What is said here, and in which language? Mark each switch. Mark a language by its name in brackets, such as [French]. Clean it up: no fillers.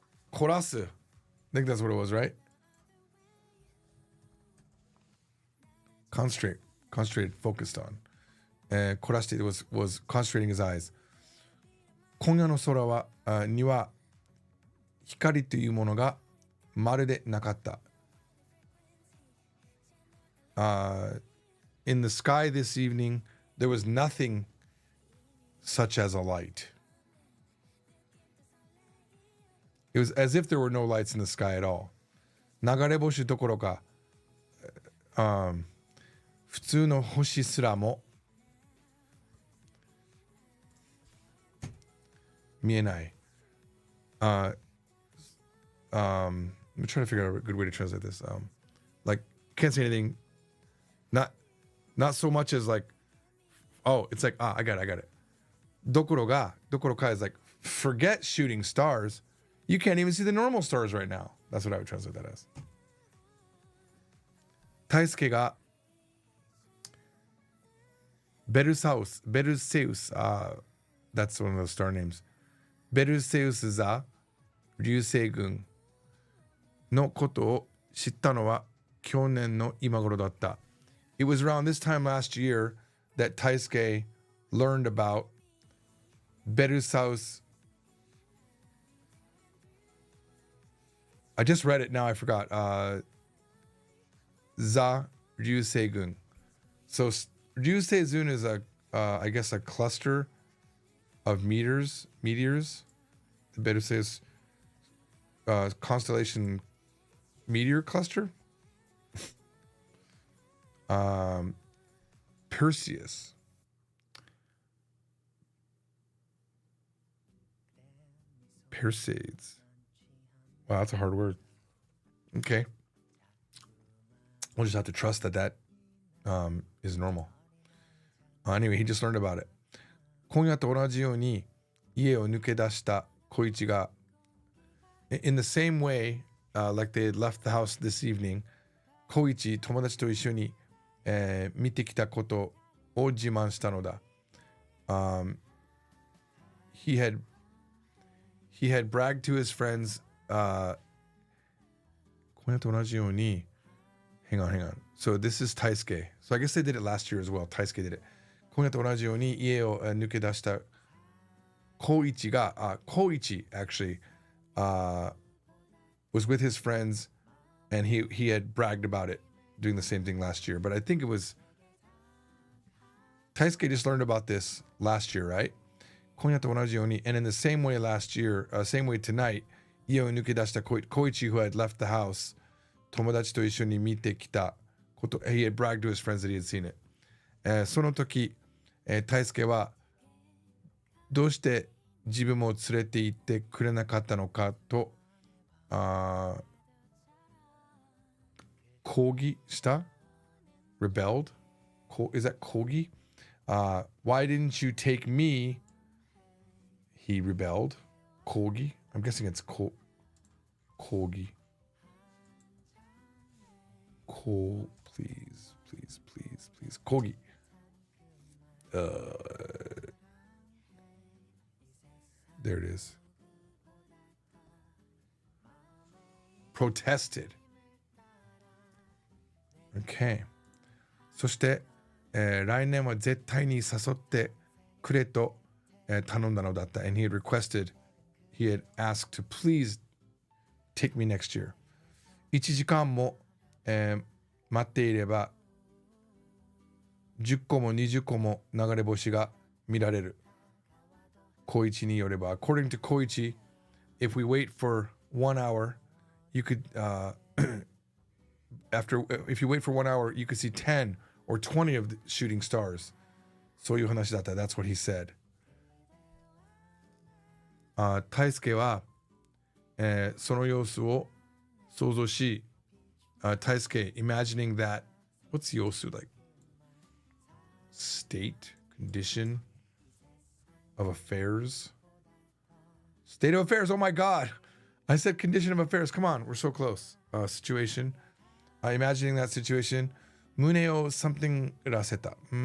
[English] 凝らす I think that's what it was, right? Concentrated, focused on. 凝らして was concentrating his eyes. [Japanese] 今夜の空はには光というものがまるでなかった。 [English] In the sky this evening, there was nothing such as a light. It was as if there were no lights in the sky at all. [Japanese] 流れ星どころか、普通の星すらも見えない。 [English] I'm trying to figure out a good way to translate this. Like, can't say anything. Not so much as like, oh, it's like, I got it. どころか is like, forget shooting stars. You can't even see the normal stars right now. That's what I would translate that as. [Japanese] 大輔がベルセウス、 [English] that's one of those star names. [Japanese] ベルセウス座流星群のことを知ったのは去年の今頃だった。 [English] It was around this time last year that Taisuke learned about Berusaus. I just read it now, I forgot. Za Ryuseigun. So Ryuseizun is I guess a cluster of meteors. The Beruseus constellation meteor cluster. Perseus. Perseids. Wow, that's a hard word. Okay. We'll just have to trust that is normal. Anyway, he just learned about it. [Japanese] 今夜と同じように家を抜け出した小一が [English] in the same way, like they had left the house this evening, [Japanese] 小一友達と一緒に見てきたことを自慢したのだ。 [English] He had bragged to his friends. [Japanese] 今夜と同じように [English] hang on. So this is Taisuke. So I guess they did it last year as well. Taisuke did it. [Japanese] 今夜と同じように家を抜け出した小一が小一 [English] actually was with his friends and he had bragged about it doing the same thing last year. But I think it was Taisuke just learned about this last year, right? [Japanese] 今夜と同じように [English] and in the same way last year, same way tonight, [Japanese] 家を抜け出した小一 [English] who had left the house [Japanese] 友達と一緒に見てきたこと [English] he had bragged to his friends that he had seen it. [Japanese] その時、大輔はどうして自分も連れて行ってくれなかったのかと抗議した [English] rebelled is that 抗議why didn't you take me he rebelled 抗議 I'm guessing it's 抗議please 抗議there it is. Protested. Okay. [Japanese] そして、来年は絶対に誘ってくれと、頼んだのだった。 [English] And he had asked to please take me next year. [Japanese] 1時間も、待っていれば10個も20個も流れ星が見られる。 Koichiによれば [English] according to Koichi, if we wait for 1 hour, you could if you wait for 1 hour, you could see 10 or 20 of the shooting stars. [Japanese] そういう話だった。 [English] That's what he said. [Japanese] 大輔は、その様子を想像し、大輔 [English] imagining that what's 様子 like state condition of affairs. State of affairs. Oh my God. I said condition of affairs. Come on. We're so close. Situation. Imagining that situation. [Japanese] 胸を [English] something [Japanese] らせた.